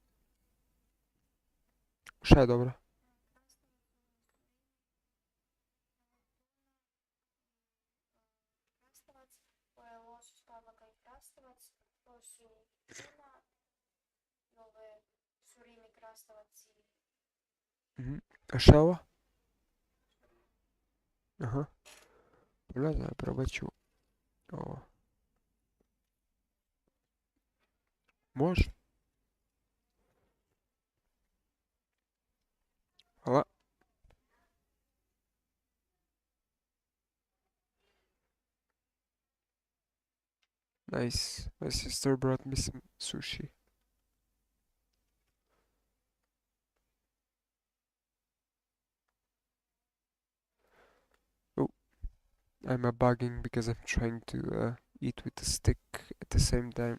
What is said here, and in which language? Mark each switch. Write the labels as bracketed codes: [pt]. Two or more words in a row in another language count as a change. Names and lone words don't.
[bs] Šta je dobro? Mhm. A šta je ovo? Aha. Pa ne znam, probat ću ovo. Može? Hvala. [en] Nice. My sister brought me some sushi. Oh, I'm a bugging because I'm trying to eat with a stick at the same time.